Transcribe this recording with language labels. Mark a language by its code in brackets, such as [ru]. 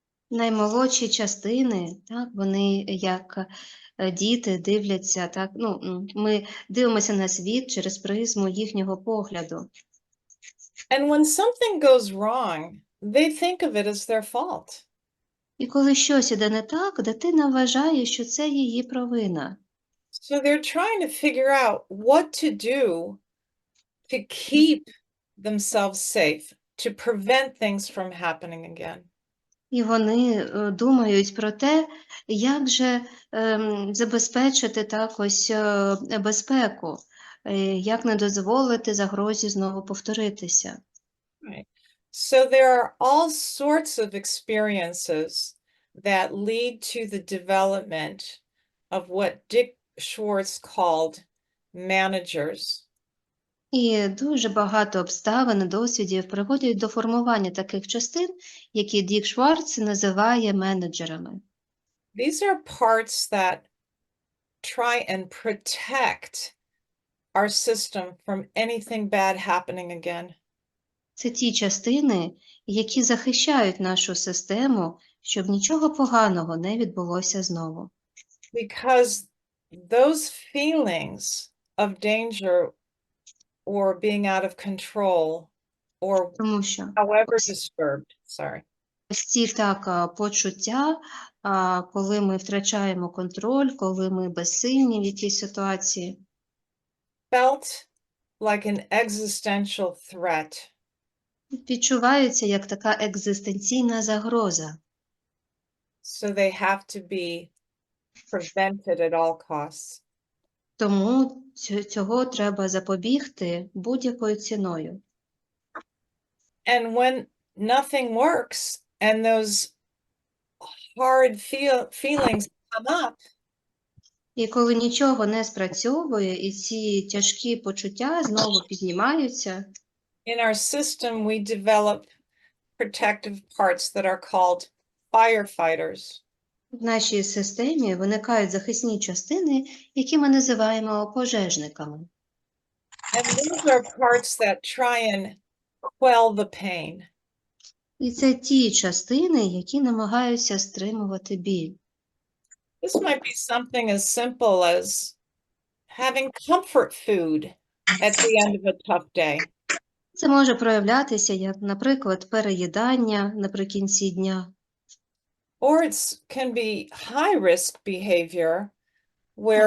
[uk] Наймолодші частини, так, вони як діти дивляться, так, ми дивимося на світ через призму їхнього погляду. [en] And when something goes wrong, they think of it as their fault. [uk] І коли щось іде не так, дитина вважає, що це її провина. [en] So they're trying to figure out what to do to keep themselves safe, to prevent things from happening again. [uk] І вони думають про те, як же забезпечити так ось безпеку, як не дозволити загрозі знову повторитися. [en] Right. So there are all sorts of experiences that lead to the development of what Dick Schwartz called managers. [uk] І дуже багато обставин і досвідів приводять до формування таких частин, які Дік Шварц називає менеджерами. [en] These are parts that try and protect our system from anything bad happening again. [uk] Це ті частини, які захищають нашу систему, щоб нічого поганого не відбулося знову. [en] Because those feelings of danger or being out of control or [uk] Тому що [en] however disturbed, [uk] ось ці так почуття, коли ми втрачаємо контроль, коли ми безсильні в якійсь ситуації, [en] felt like an existential threat. [uk] відчуваються як така екзистенційна загроза. [en] So they have to be prevented at all costs. [uk] Тому цього треба запобігти будь-якою ціною. [en] And when nothing works and those hard feelings come up, [uk] І коли нічого не спрацьовує, і ці тяжкі почуття знову піднімаються, [en] in our system we develop protective parts that are called firefighters. [uk] в нашій системі виникають захисні частини, які ми називаємо пожежниками. [en] And those are parts that try and quell the pain. [uk] І це ті частини, які намагаються стримувати біль. [en] This might be something as simple as having comfort food at the end of a tough day. [uk] Це може проявлятися як, наприклад, переїдання наприкінці дня. [en] Or it can be high-risk behavior where